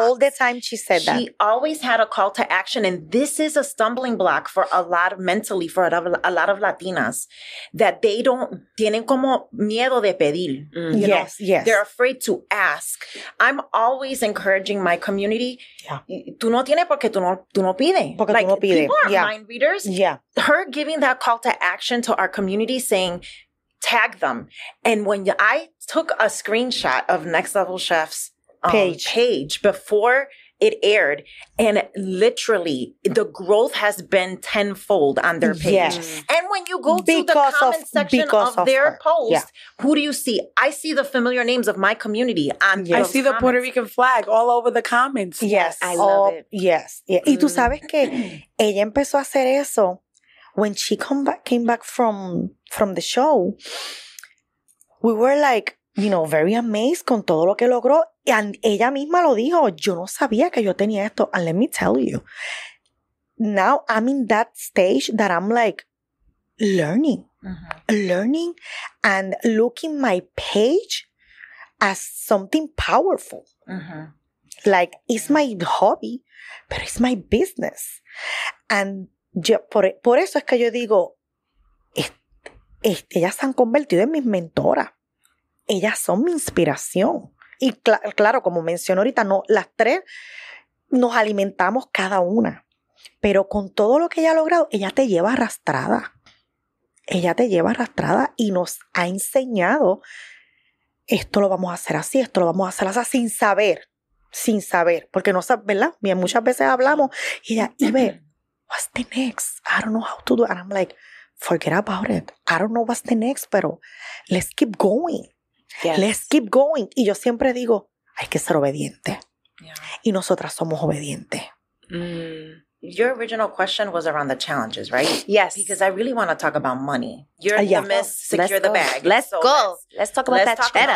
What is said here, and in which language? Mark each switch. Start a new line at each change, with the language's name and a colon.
English: All the time she said that. She always had a call to action. And this is a stumbling block for a lot of Latinas, that they
Spanish: tienen como miedo de pedir.
English: You know? Yes. They're afraid to ask. I'm always encouraging my community. Yeah.
Spanish: Tú no tienes porque tú no pides. Porque tú no pides.
English: People are mind readers. Yeah. Her giving that call to action to our community saying, tag them. And when I took a screenshot of Next Level Chef's page before it aired, and literally the growth has been tenfold on their page. Yes. And when you go to the comment section of their post, who do you see? I see the familiar names of my community on I see the Puerto Rican flag all over the comments. Yes. I love it. Yes. Yeah.
Spanish: Y tú sabes que ella empezó a hacer eso
English: when she came back from the show. We were like, very amazed
Spanish: con todo lo que logró. And ella misma lo dijo, yo no sabía que yo tenía esto.
English: And let me tell you, now I'm in that stage that I'm like learning and looking my page as something powerful. Mm-hmm. Like, it's my hobby, but it's my business.
Spanish: And por eso es que yo digo, ellas se han convertido en mis mentoras. Ellas son mi inspiración. Y claro, como mencionó ahorita, las 3 nos alimentamos cada una. Pero con todo lo que ella ha logrado, ella te lleva arrastrada. Ella te lleva arrastrada y nos ha enseñado, esto lo vamos a hacer así, esto lo vamos a hacer así, sin saber. Porque no sabes, ¿verdad? Bien, muchas veces hablamos y ella, Ibe,
English: what's the next? I don't know how to do it. And I'm like, forget about it. I don't know what's the next, pero let's keep going. Yes. Let's keep going.
Spanish: Y yo siempre digo, hay que ser obediente. Yeah. Y nosotras somos obedientes.
English: Your original question was around the challenges, right? Yes. Because I really want to talk about money. You're the Miss Secure the Bag. Let's go. Let's talk about that cheddar.